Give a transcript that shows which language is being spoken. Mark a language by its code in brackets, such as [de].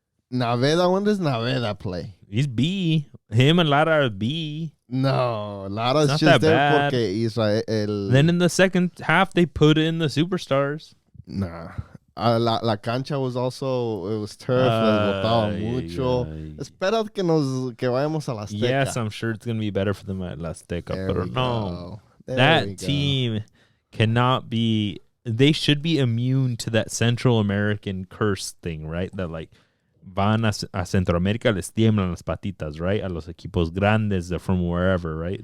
[en] Like, Naveda. When does Naveda play? He's B. Him and Lara are B. No, Lara's just there [es] porque Israel. [en] Then in the second half, they put in the superstars. Nah. [es] La cancha [en] was also, it was turf, [es] les botaba mucho. Espera que vayamos a la Azteca. [en] Yes, I'm sure it's going to be better for them at La Azteca. There But we no, go. There that team cannot be, they should be immune to that Central American curse thing, right? That like, [es] van a Centroamérica, les tiemblan las patitas, right? A los equipos grandes, [en] they're from wherever, right?